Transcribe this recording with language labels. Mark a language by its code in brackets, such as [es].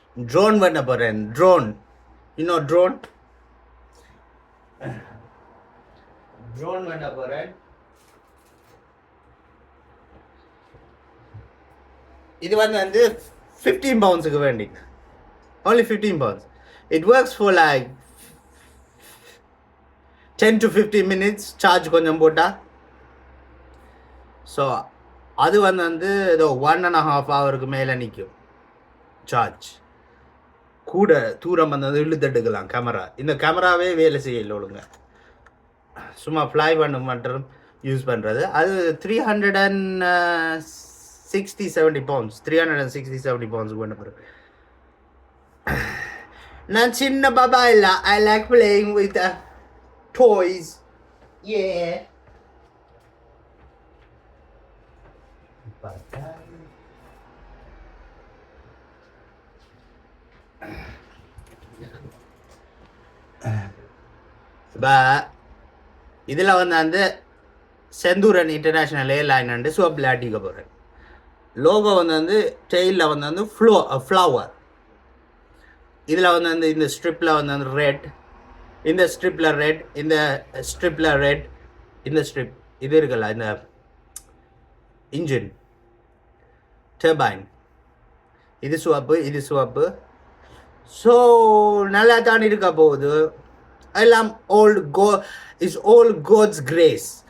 [ta] Drone பண்ண போறேன். Drone, இன்னும் ட்ரோன் பண்ண போறேன். இது வந்து 15 pounds வேண்டி. [en] Only 15 pounds. It works for like 10 to 15 minutes. [ta] Charge கொஞ்சம் போட்டா. ஸோ அது வந்து ஏதோ 1.5 hours மேலே நிற்கும் சார்ஜ். கூட தூரம் வந்து இழுத்தெடுக்கலாம் கேமரா. இந்த கேமராவே வேலை செய்யல ஒழுங்க. சும்மா ஃப்ளை பண்ண மட்டும் யூஸ் பண்ணுறது. அது 360-70 pounds. 360-70 pounds பண்ண போகிறேன். நான் சின்ன பாபா இல்லை. [en] I like playing with toys. Yeah. [ta] இதில் வந்து செந்தூரன் இன்டர்நேஷ்னல் ஏர்லைன் சோப்பில் அடிக்க போகிறேன். லோகோ வந்து டெயிலில் வந்து ஃப்ளவர். இதில் வந்து இந்த ஸ்ட்ரிப்பில் வந்து ரெட், இந்த ஸ்ட்ரிப்பில் ரெட், இந்த ஸ்ட்ரிப்பில் ரெட், இந்த ஸ்ட்ரிப் இது இருக்குல்ல, இந்த இன்ஜின் டர்பைன், இது சிவப்பு, இது சிவப்பு. ஸோ நல்லா தான் இருக்க போகுது. [en] எல்லாம் is all God's grace.